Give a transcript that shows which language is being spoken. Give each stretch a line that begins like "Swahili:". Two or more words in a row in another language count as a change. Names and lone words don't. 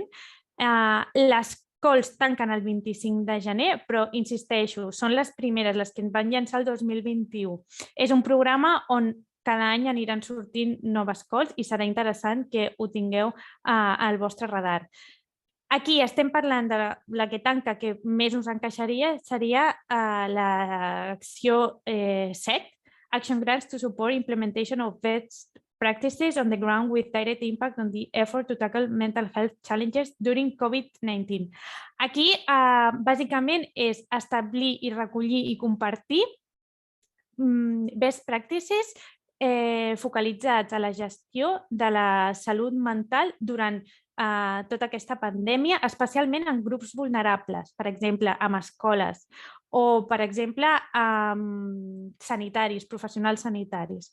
Catalan: Les calls tanquen el 25 de gener, però insisteixo, són les primeres, les que ens van llançar el 2021. És un programa on cada any aniran sortint noves calls i serà interessant que ho tingueu al vostre radar. Aquí estem parlant de la que tanca, que més us encaixaria, seria l'acció 7,
English: Action Grants to Support Implementation of Best Practices on the Ground with Direct Impact on the Effort to Tackle Mental Health Challenges During COVID-19.
Catalan: Aquí, bàsicament, és establir i recollir i compartir
English: best practices
Catalan: focalitzats a la gestió de la salut mental durant tota aquesta pandèmia, especialment en grups vulnerables, per exemple, amb escoles o, per exemple, amb sanitaris, professionals sanitaris.